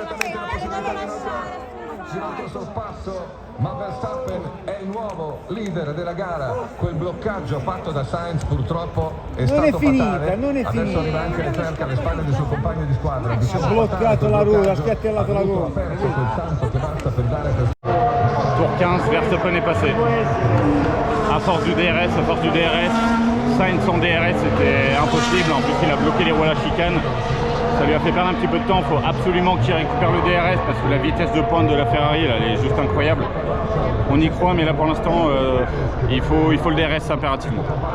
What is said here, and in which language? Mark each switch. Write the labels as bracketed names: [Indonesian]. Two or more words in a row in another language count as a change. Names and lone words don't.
[Italian] Girato sorpasso, ma Verstappen è il nuovo leader della gara. Quel bloccaggio fatto da Sainz purtroppo è stato fatale. Adesso arriva anche Leclerc alle spalle del suo compagno di squadra. Ha bloccato la ruota, ha spiattellato la gola. Ha perso quel tanto che basta per dare per... [French] Tour 15, Verstappen est passé. À force du DRS, Sainz sans DRS c'était impossible. En plus il a bloqué les roues à la chicane. Ça lui a fait perdre un petit peu de temps. Il faut absolument qu'il récupère le DRS parce que la vitesse de pointe de la Ferrari là, elle est juste incroyable. On y croit, mais là pour l'instant il faut le DRS impérativement.